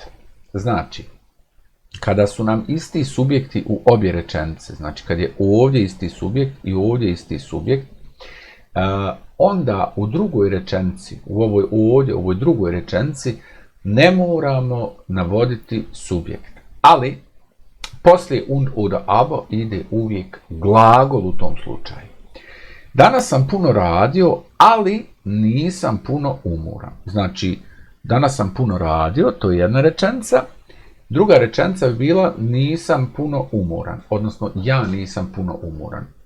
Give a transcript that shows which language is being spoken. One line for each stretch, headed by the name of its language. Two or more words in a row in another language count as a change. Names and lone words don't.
Bosnian: Znači, kada su nam isti subjekti u obje rečenice, znači kad je ovdje isti subjekt i ovdje isti subjekt, onda u drugoj rečenici, u ovoj drugoj rečenici, ne moramo navoditi subjekt. Ali, poslije
German: und oder aber
Bosnian: ide uvijek glagol u tom slučaju. Danas sam puno radio, ali nisam puno umoran. Znači, danas sam puno radio, to je jedna rečenica. Druga rečenica bi bila nisam puno umoran, odnosno ja nisam puno umoran.